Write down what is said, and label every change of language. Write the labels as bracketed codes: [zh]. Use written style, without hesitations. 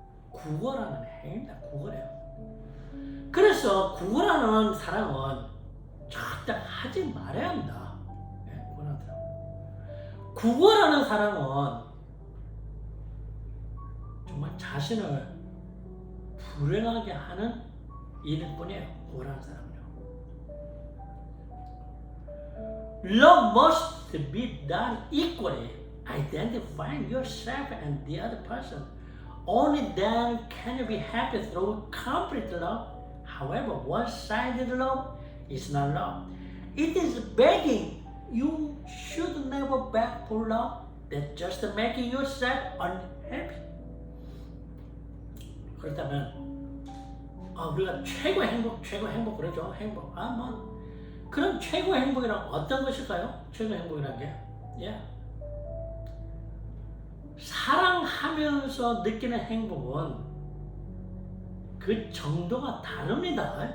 [ko] 구걸하는 행위입니다. 구걸이에요. 그래서 구걸하는 사랑은 절대 하지 말아야 합니다. 네, 구걸하는 사랑은 정말 자신을 불행하게 하는 일일 뿐이에요. 구걸하는 사람은요. [en] Love must be done equally, identifying yourself and the other person. Only then can you be happy through complete love. However, one-sided love is not love. It is begging. You should never beg for love. That's just making yourself unhappy. [ko] 그렇다면 우리가 최고 행복 그러죠. 행복. 그럼 최고 행복이란 어떤 것일까요? 최고 행복이란 게 사랑하면서 느끼는 행복은 그 정도가 다릅니다.